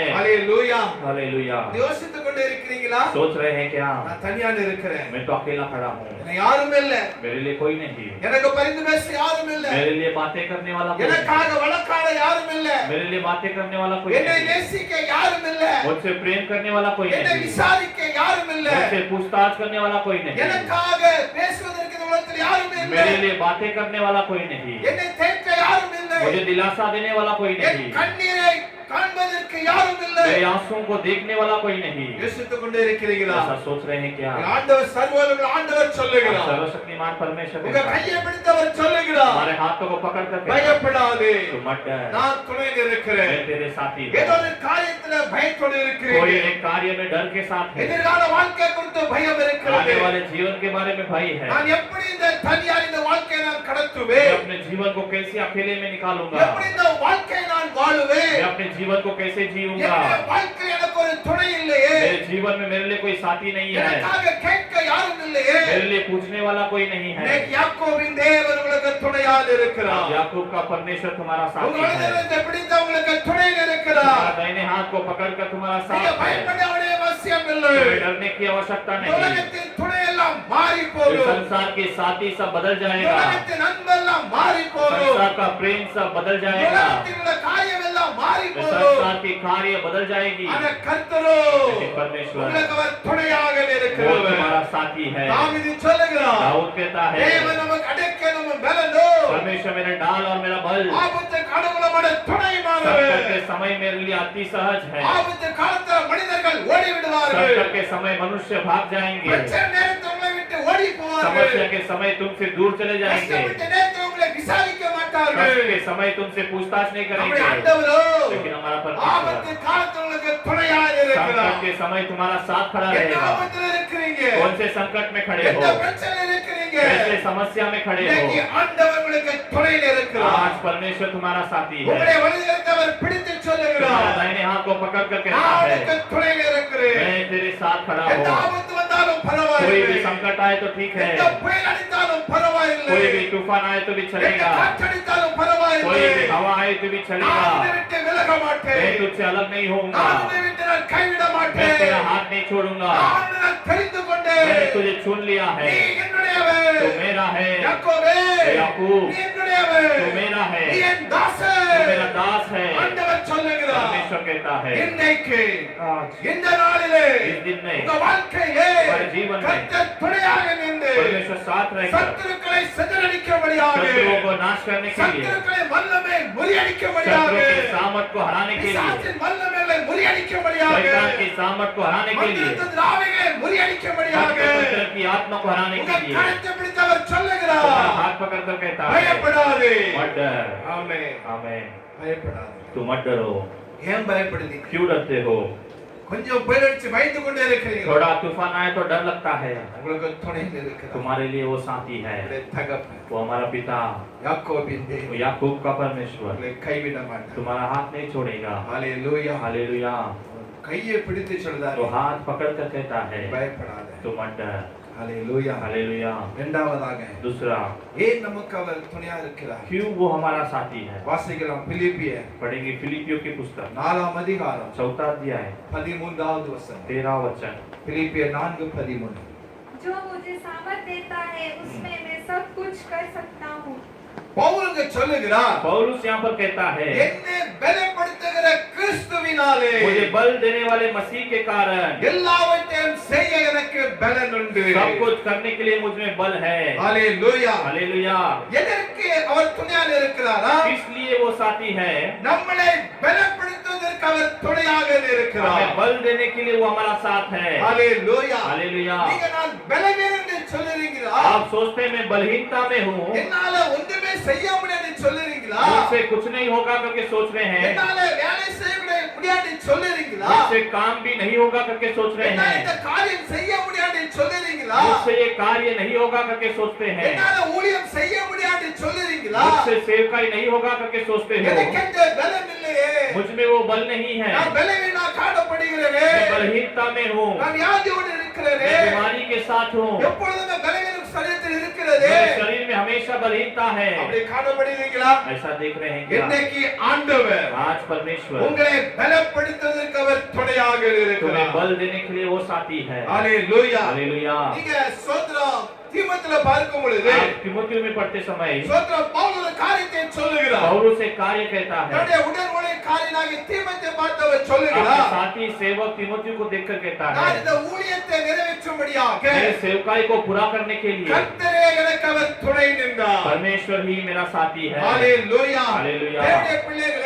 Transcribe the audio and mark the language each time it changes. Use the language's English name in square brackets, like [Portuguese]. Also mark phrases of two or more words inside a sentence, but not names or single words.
[Tamil] ஹalleluya. [Hindi] हालेलुया। [Tamil] யோசித்துக் கொண்டு இருக்கிறீங்களா? [Hindi] सोच रहे हैं क्या [Tamil] நான் தனியா இருக்கிறேன், [Hindi] मैं तो अकेला खड़ा हूँ, [Tamil] எனக்கு யாரும் இல்ல, [Hindi] मेरे लिए कोई नहीं, [Tamil] எனக்கு பரிந்து பேச யாரும் இல்ல, [Hindi] मेरे लिए बातें करने वाला कोई नहीं, [Tamil] எனக்காக வழக்காட யாரும் இல்ல, [Hindi] मेरे लिए बातें करने वाला कोई [Tamil] என்னை [Hindi] नहीं, [Tamil] நேசிக்க யாரும் இல்ல, [Hindi] मुझसे प्रेम करने वाला कोई [Tamil] என்னை [Hindi] नहीं, [Tamil] விசாரிக்க யாரும் இல்ல, [Hindi] मुझसे पूछताछ करने वाला कोई नहीं, [Tamil] எனக்காக பேசுவதற்கு இந்த உலகத்தில் யாருமே இல்ல, [Hindi] मेरे लिए बातें करने वाला कोई नहीं, [Tamil] என்னை தேற்ற யாரும் இல்ல, [Hindi] मुझे दिलासा देने वाला कोई [Tamil] என் [Hindi] नहीं, [Tamil] கண்ணீரை காண்பதற்கு யாரும் இல்ல. [Hindi] मेरे आंसुओं को देखने वाला कोई नहीं। [Tamil] யோசித்துக் கொண்டே இருக்கிறீங்களா? [Hindi] ऐसा सोच रहे हैं क्या [Tamil] ஆண்டவர் சர்வவல்லவர் ஆண்டவர் சொல்லுகிறார், [Hindi] सर्वशक्तिमान परमेश्वर [Tamil] உங்க [Hindi] कहता है, [Tamil] கையை பிடித்தவர் சொல்லுகிறார், [Hindi] हमारे हाथों को पकड़ कर कहता है, [Tamil] பயப்படாதே, [Hindi] तू मत डर, [Tamil] நான் துணையில் இருக்கிறேன். [Hindi] मैं तेरे साथी [Tamil] ஏதோ [Hindi] हूँ। [Tamil] ஒரு காரியத்துல பயத்தோடு [Hindi] कोई [Tamil] இருக்கிறீங்க, [Hindi] एक कार्य में डर के साथ है, [Tamil] எதிர்கால வாழ்க்கை குறித்து பயம் இருக்கிறது. [Hindi] आने वाले जीवन के बारे में भय है, [Tamil] நான் எப்படி இந்த தனியார் இந்த வாழ்க்கையை நான் [Hindi] मैं [Tamil] கடத்துவேன், [Hindi] अपने जीवन को कैसे अकेले में निकालूंगा, [Tamil] எப்படி இந்த வாழ்க்கையை நான் வாழுவேன், [Hindi] मैं अपने जीवन को कैसे जीऊंगा, [Tamil] என்னுடைய வாழ்க்கையில் எனக்கு ஒரு துணை இல்லையே, [Hindi] मेरे जीवन में मेरे लिए कोई साथी नहीं है, [Tamil] எனக்காக கேட்க யாரும் இல்லையே. [Hindi] मेरे लिए पूछने वाला कोई नहीं है। [Tamil] இன்னைக்கு யாக்கோபின் தேவன் உங்களுக்கு துணையாக இருக்கிறார். [Hindi] याकूब का परमेश्वर तुम्हारा [Tamil] உங்க [Hindi] साथी है, [Tamil] வலதுகரத்தை பிடித்து உங்களுக்கு துணையில் [Hindi] तुम्हारा [Tamil] இருக்கிறார். [Hindi] दाहिने हाथ को पकड़ कर तुम्हारा [Tamil] நீங்க [Hindi] साथ है, [Tamil] பயப்பட வேண்டிய அவசியம் இல்லை. [Hindi] तुम्हें डरने की आवश्यकता नहीं, [Tamil] உலகத்தின் துணை எல்லாம் மாறி [Hindi] इस [Tamil] போகும், [Hindi] संसार के साथी सब बदल जाएगा, [Tamil] உலகத்தின் அன்பெல்லாம் மாறி போகும், [Hindi] संसार का प्रेम सब बदल जाएगा, [Tamil] உலகத்தில் உள்ள காரியம் எல்லாம் மாறி [Hindi] इस [Tamil] போகும். [Hindi] संसार की कार्य बदल जाएगी, [Tamil] ஆனா கர்த்தரோ [Hindi] लेकिन परमेश्वर [Tamil] உங்களுக்கு அவர் துணையாக [Hindi] वो [Tamil] இருக்கிறவர். [Hindi] तुम्हारा साथी है। [Tamil] தாவீது சொல்லுகிறார், [Hindi] दाऊद कहता है, [Tamil] தேவன் நமக்கு அடைக்கலமும் பலனோ, [Hindi] परमेश्वर मेरा ढाल और मेरा बल, [Tamil] ஆபத்து காலங்களோட துணைமானவர். [Hindi] संकट के समय मेरे लिए अति सहज है, [Tamil] ஆபத்து காலத்துல மனிதர்கள் ஓடி விடுவார்கள், [Hindi] संकट के समय मनुष्य भाग जाएंगे, [Tamil] பிரச்சனை நேரத்தில் உங்களை விட்டு ஓடி போவார்கள், [Hindi] समस्या के समय तुमसे दूर चले जाएंगे, [Tamil] கஷ்டப்பட்ட நேரத்தில் உங்களை விசாரிக்க [Hindi] कष्ट [Tamil] மாட்டார்கள். [Hindi] के समय तुमसे पूछताछ नहीं [Tamil] நம்முடைய [Hindi] करेंगे, [Tamil] ஆண்டவரோ [Hindi] लेकिन हमारा [Tamil] ஆபத்து [Hindi] परमेश्वर [Tamil] காலத்துல உங்களுக்கு துணையாக [Hindi] संकट [Tamil] இருக்கிறார். [Hindi] के समय तुम्हारा साथ खड़ा [Tamil] எந்த [Hindi] रहेगा। [Tamil] ஆபத்துல இருக்கிறீங்க, [Hindi] कौन से संकट में खड़े [Tamil] எந்த [Hindi] हो, [Tamil] பிரச்சனையில் இருக்கிறீங்க, [Hindi] कैसे समस्या में खड़े [Tamil] இன்னைக்கு [Hindi] हो, [Tamil] ஆண்டவர் உங்களுக்கு துணையில் இருக்கிறார். [Hindi] आज परमेश्वर तुम्हारा साथी [Tamil] உங்களுடைய [Hindi] है, [Tamil] வலதுகரத்தை அவர் பிடித்து [Hindi] तुम्हारा [Tamil] சொல்லுகிறார், [Hindi] दाहिने हाथ को पकड़ कर कहता [Tamil] நான் [Hindi] है, [Tamil] உனக்கு துணையில் இருக்கிறேன். [Hindi] मैं तेरे साथ खड़ा [Tamil] எந்த [Hindi] हूँ, [Tamil] ஆபத்து வந்தாலும் [Hindi] कोई भी [Tamil] பரவாயில்லை, [Hindi] संकट आए तो ठीक है, [Tamil] எந்த புயல் அடித்தாலும் பரவாயில்லை, [Hindi] कोई भी तूफान आए तो भी [Tamil] எந்த [Hindi] चलेगा, [Tamil] காற்றடித்தாலும் [Hindi] कोई [Tamil] பரவாயில்லை, [Hindi] भी हवा आए तो भी [Tamil] நான் [Hindi] चलेगा, [Tamil] உன்னை விட்டு விலக மாட்டேன், [Hindi] मैं तुझसे अलग नहीं होऊंगा, [Tamil] நான் உன்னை விட்டு நான் கைவிட [Hindi] मैं [Tamil] மாட்டேன், [Hindi] तेरा हाथ नहीं छोड़ूंगा, [Tamil] நான் உன்னை நான் தெரிந்து கொண்டேன், [Hindi] मैंने तुझे चुन लिया [Tamil] நீ [Hindi] है, [Tamil] என்னுடையவன், [Hindi] तू मेरा है, [Tamil] யாக்கோபே, [Hindi] याकूब, [Tamil] நீ என்னுடையவன், [Hindi] तू मेरा है, [Tamil] நீ என் தாசன். [Hindi] तू मेरा दास है, [Tamil] ஆண்டவர் சொல்லுகிறார், [Hindi] परमेश्वर कहता है, [Tamil] இன்னைக்கு [Hindi] आज [Tamil] இந்த நாளிலே [Hindi] इस दिन में [Tamil] உங்க வாழ்க்கையிலே [Hindi] हमारे जीवन में [Tamil] கர்த்தர் துணையாக நின்று [Hindi] परमेश्वर साथ रहेगा, [Tamil] சத்துருக்களை சிதறடிக்கும்படியாக, [Hindi] शत्रुओं को नाश करने के लिए, [Tamil] சத்துருக்களை வல்லமை முறியடிக்கும்படியாக, [Hindi] शत्रुओं के सामर्थ को हराने के लिए, [Tamil] பிசாசின் வல்லமைகளை முறியடிக்கும்படியாக, [Hindi] शैतान की सामर्थ को हराने के लिए, [Tamil] மந்திரத்தின் ஆவிகளை முறியடிக்கும்படியாக, [Hindi] मंत्र की आत्मा को हराने [Tamil] உங்க [Hindi] के लिए, [Tamil] கரத்தை பிடித்தவர் [Hindi] तुम्हारा [Tamil] சொல்லுகிறார், [Hindi] हाथ पकड़ कर कहता है, [Tamil] பயப்படாதே. [Hindi] मत डर, [Tamil] ஆமென். [Hindi] आमेन, [Tamil] பயப்படாதே. [Hindi] तुम मत डरो, [Tamil] ஏன் பயப்படுறீங்க? [Hindi] क्यों डरते हो, [Tamil] கொஞ்சம் பேரடிச்சு பயந்து கொண்டே இருக்கிறீங்க, [Hindi] थोड़ा तूफान आए तो डर लगता है, [Tamil] உங்களுக்கு துணையில் இருக்கிறார் [Hindi] तुम्हारे लिए वो साथी है, [Tamil] உங்களுடைய தகப்பன் [Hindi] वो हमारा पिता, [Tamil] யாக்கோபின் [Hindi] वो [Tamil] தேவன் [Hindi] याकूब का परमेश्वर [Tamil] உங்களை கைவிட மாட்டார். [Hindi] तुम्हारा हाथ नहीं छोड़ेगा, [Tamil] ஹalleluya. [Hindi] हालेलुया, [Tamil] கையை பிடித்து சொல்றாரு, [Hindi] तो हाथ पकड़ कर कहता है, [Tamil] பயப்படாதே. [Hindi] तुम मत डर, [Tamil] ஹalleluya. [Hindi] हालेलुया, [Tamil] இரண்டாவதாக [Hindi] दूसरा, [Tamil] ஏன் நமக்கு அவர் துணையா இருக்கிறார்? [Hindi] क्यों वो हमारा साथी है, [Tamil] வாசிக்கலாம் பிலிப்பியர் [Hindi] पढ़ेंगे फिलिपियों की पुस्तक [Tamil] 4ஆம் அதிகாரம் [Hindi] 4 अध्याय [Tamil] 13வது வசனம். [Hindi] 13 वचन, [Tamil] பிலிப்பியர் 4:13. [Hindi] जो मुझे सामर्थ देता है उसमें मैं सब कुछ कर सकता हूँ। [Tamil] பவுலுக்கு சொல்லுகிறார், [Hindi] पौलुस यहाँ पर कहता है, [Tamil] என்னை பலப்படுத்துகிற கிறிஸ்துவினாலே [Hindi] मुझे बल देने वाले मसीह के कारण [Tamil] எல்லாவற்றையும் செய்ய எனக்கு பலன் உண்டு. [Hindi] सब कुछ करने के लिए मुझ में बल है। [Tamil] ஹalleluya. [Hindi] हालेलुया। [Tamil] எதற்கு அவர் துணையாக இருக்கிறாரா? [Hindi] इसलिए वो साथी है, [Tamil] நம்மளை பலப்படுத்துவதற்கு அவர் துணையாக [Hindi] हमें [Tamil] இருக்கிறார். [Hindi] बल देने के लिए वो हमारा साथ है। [Tamil] ஹalleluya. [Hindi] हालेलुया। [Tamil] நீங்க நான் பலவீனன் என்று சொல்லுறீங்களா? [Hindi] आप सोचते हैं मैं बलहीनता में हूँ, [Tamil] என்னால ஒன்றுமே செய்ய முடியாதுன்னு சொல்லுறீங்களா? [Hindi] मुझसे कुछ नहीं होगा करके सोच रहे हैं, [Tamil] என்னால வேலை செய்ய முடியாதுன்னு சொல்லுறீங்களா? [Hindi] मुझसे काम भी नहीं होगा करके सोच रहे [Tamil] என்னால [Hindi] हैं, [Tamil] இந்த காரியம் செய்ய முடியாதுன்னு சொல்லுறீங்களா? [Hindi] मुझसे ये कार्य नहीं होगा करके सोचते हैं, [Tamil] என்னால ஊழியம் செய்ய முடியாதுன்னு சொல்லுறீங்களா? [Hindi] मुझसे सेवकाई नहीं होगा करके सोचते [Tamil] எனக்கு [Hindi] हो, [Tamil] அந்த பலம் இல்லையே. [Hindi] मुझ में वो बल नहीं है, [Tamil] நான் பலவீனா காணப்படுகிறேனே. [Hindi] मैं बलहीनता में हूँ, [Tamil] நான் வியாதியோடு இருக்கிறேனே. [Hindi] मैं बीमारी के साथ हूँ, [Tamil] எப்பொழுதுமே பலவீனம் சரீரத்தில் இருக்கிறதே. [Hindi] मेरे शरीर में हमेशा बलहीनता है। [Tamil] அப்படி காணப்படுகிறீங்களா? [Hindi] ऐसा देख रहे हैं क्या? [Tamil] இன்னைக்கு ஆண்டவர் [Hindi] आज परमेश्वर [Tamil] உங்களை பலப்படுத்துவதற்கு அவர் துணையாக [Hindi] तुम्हें [Tamil] இருக்கிறார். [Hindi] बल देने के लिए वो साथी है। [Tamil] ஹalleluya. [Hindi] हालेलुया। [Tamil] நீங்க ஸ்தோத்திரம் தீமோத்தேயுல பார்க்கும் பொழுது [Hindi] आप तीमुथियुस में पढ़ते समय [Tamil] ஸ்தோத்திரம் பவுல் ஒரு காரியத்தை சொல்லுகிறார். [Hindi] पौलुस एक कार्य कहता है, [Tamil] தன்னுடைய உடன் ஊழியக்காரனாகிய தீமோத்தேயை பார்த்து அவர் [Hindi] अपने [Tamil] சொல்லுகிறார், [Hindi] साथी सेवक तीमुथियुस को देखकर कहता [Tamil] நான் [Hindi] है, [Tamil] இந்த ஊழியத்தை நிறைவேற்றும்படியாக [Hindi] मेरे सेवकाई को पूरा करने के लिए [Tamil] கர்த்தரே எனக்கு அவர் துணை நின்றார். [Hindi] परमेश्वर ही मेरा साथी है। [Tamil] ஹalleluya. ஹalleluya. தேவனுடைய பிள்ளைகளே,